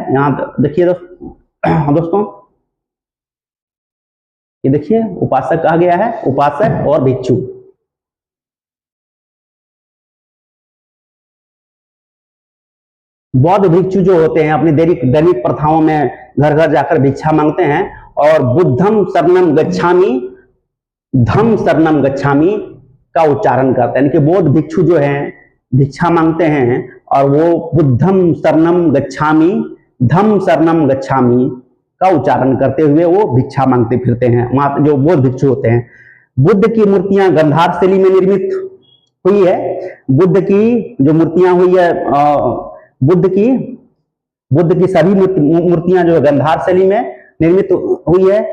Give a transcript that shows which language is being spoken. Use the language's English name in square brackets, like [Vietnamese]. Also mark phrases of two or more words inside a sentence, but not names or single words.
[Hindi] यहाँ देखिए दोस्तों, ये देखिए उपासक कहा गया है, उपासक और भिक्षु। बौद्ध भिक्षु जो होते हैं अपनी दैनिक प्रथाओं में घर घर जाकर भिक्षा मांगते हैं, और [Pali] बुद्धम शरणम गच्छामि, धम शरणम गच्छामि [Hindi] का उच्चारण करते हैं। यानी कि बौद्ध भिक्षु जो हैं भिक्षा मांगते हैं, और वो [Pali] बुद्धम शरणम गच्छामि, धम शरणम गच्छामि [Hindi] का उच्चारण करते हुए वो भिक्षा मांगते फिरते हैं, जो बौद्ध भिक्षु होते हैं। बुद्ध की मूर्तियां गंधार शैली में निर्मित हुई है। बुद्ध की जो मूर्तियां हुई है, बुद्ध की सभी मूर्तियां जो गंधार शैली में निर्मित हुई है।